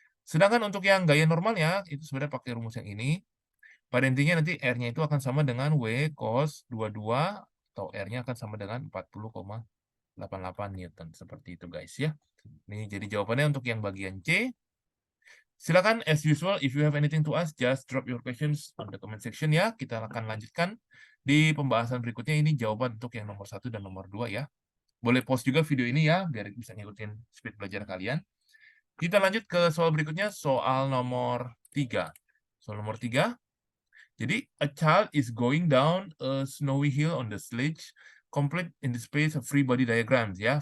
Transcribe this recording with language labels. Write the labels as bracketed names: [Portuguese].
[Indonesian] Sedangkan untuk yang gaya normalnya itu sebenarnya pakai rumus yang ini. Pada intinya nanti R-nya itu akan sama dengan W cos 22 atau R-nya akan sama dengan 40,88 Newton. Seperti itu guys ya. Ini jadi jawabannya untuk yang bagian C. Silakan [English] as usual, if you have anything to ask, just drop your questions on the comment section ya. [Indonesian] Kita akan lanjutkan di pembahasan berikutnya. Ini jawaban untuk yang nomor 1 dan nomor 2 ya. Boleh pause juga video ini ya, biar bisa ngikutin speed belajar kalian. Kita lanjut ke soal berikutnya, soal nomor 3. Soal nomor 3. [English] Jadi, a child is going down a snowy hill on the sledge, complete in the space of free body diagrams ya.